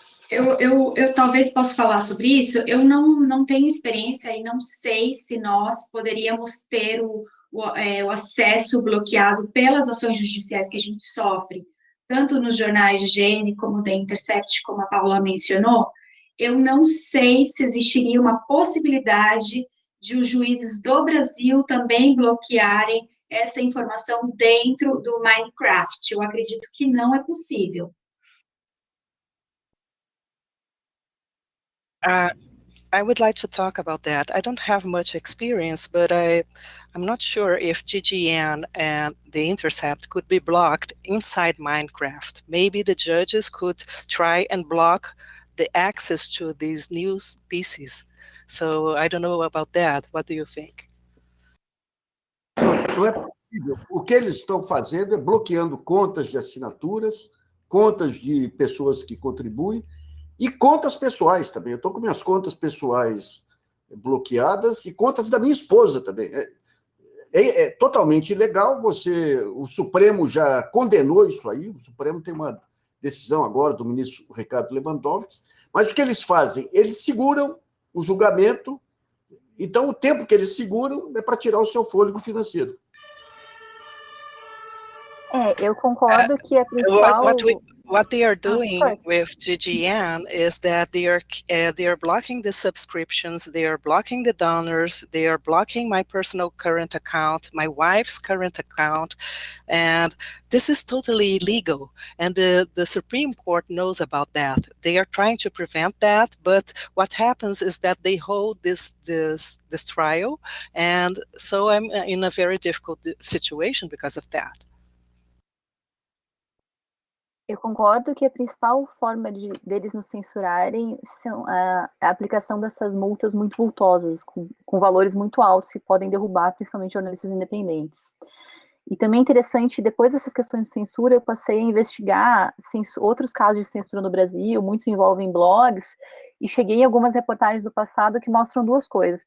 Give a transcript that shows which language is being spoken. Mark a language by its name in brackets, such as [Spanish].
[Portuguese] Eu talvez possa falar sobre isso. Eu não tenho experiência e não sei se nós poderíamos ter o acesso bloqueado pelas ações judiciais que a gente sofre, tanto nos jornais de higiene como da Intercept, como a Paula mencionou. Eu não sei se existiria uma possibilidade de os juízes do Brasil também bloquearem essa informação dentro do Minecraft. Eu acredito que não é possível. [English] I would like to talk about that. I don't have much experience, but I'm not sure if GGN and the Intercept could be blocked inside Minecraft. Maybe the judges could try and block the access to these news pieces. So I don't know about that. What do you think? [Portuguese] Não é possível. O que eles estão fazendo é bloqueando contas de assinaturas, contas de pessoas que contribuem, e contas pessoais também. Eu estou com minhas contas pessoais bloqueadas e contas da minha esposa também. É totalmente ilegal. O Supremo já condenou isso aí. O Supremo tem uma decisão agora do ministro Ricardo Lewandowski. Mas o que eles fazem? Eles seguram o julgamento. Então, o tempo que eles seguram é para tirar o seu fôlego financeiro. Eu concordo que a principal... [English] What they are doing with GGN is that they are blocking the subscriptions, they are blocking the donors, they are blocking my personal current account, my wife's current account, and this is totally illegal. And the Supreme Court knows about that. They are trying to prevent that, but what happens is that they hold this trial, and so I'm in a very difficult situation because of that. [Portuguese] Eu concordo que a principal forma deles nos censurarem são a aplicação dessas multas muito vultosas, com valores muito altos, que podem derrubar principalmente jornalistas independentes. E também é interessante, depois dessas questões de censura, eu passei a investigar outros casos de censura no Brasil, muitos envolvem blogs, e cheguei em algumas reportagens do passado que mostram duas coisas.